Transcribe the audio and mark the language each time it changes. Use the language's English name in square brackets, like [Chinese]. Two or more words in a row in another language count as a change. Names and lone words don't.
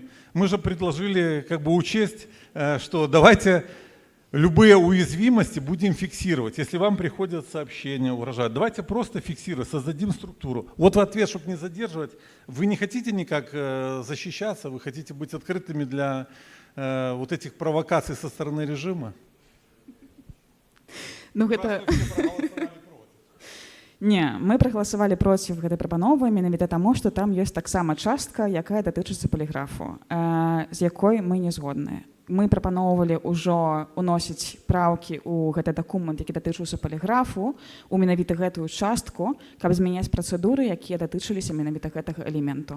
[Russian] Мы же предложили как бы учесть, что давайте любые уязвимости будем фиксировать. Если вам приходят сообщения, угрожают, давайте просто фиксировать, создадим структуру. Вот в ответ, чтобы не задерживать, вы не хотите никак защищаться, вы хотите быть открытыми для вот этих провокаций со стороны режима? [Belarusian] Ну, гэта... Не, мы прагаласавалі проціў гэтай прапановы менавіта таму, што там ёсць таксама частка, якая датычыцца паліграфу, з якой мы не згодныя. Мы прапаноўвалі ўжо ўносіць праўкі ў гэты дакумент, які датычыўся паліграфу, у менавіта гэтую частку, каб змяняць працэдуры, якія датычыліся менавіта гэтага элементу.